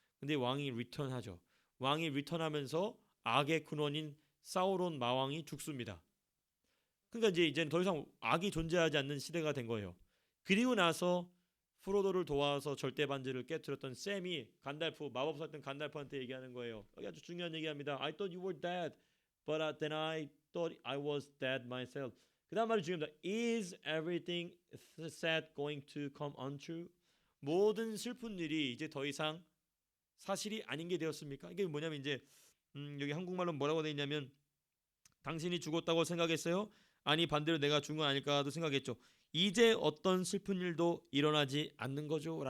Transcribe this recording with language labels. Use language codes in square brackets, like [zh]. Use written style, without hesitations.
[ko] 근데 왕이 리턴하죠. 왕이 리턴하면서 악의 근원인 사우론 마왕이 죽습니다. 그러니까 이제는 더 이상 악이 존재하지 않는 시대가 된 거예요. 그리고 나서 프로도를 도와서 절대 반지를 깨뜨렸던 샘이 간달프 마법사였던 간달프한테 얘기하는 거예요. 여기 아주 중요한 얘기합니다. [en] I thought you were dead, but then I thought I was dead myself. [ko] 그다음 말이 중요합니다. [en] Is everything sad going to come untrue? [ko] 모든 슬픈 일이 이제 더 이상 사실이 아닌 게 되었습니까? 이게 뭐냐면 이제 여기 한국말로 뭐라고 돼 있냐면 당신이 죽었다고 생각했어요? 아니 반대로 내가 죽은 건 아닐까도 생각했죠. 이제 어떤 슬픈 일도 일어나지 않는 거죠?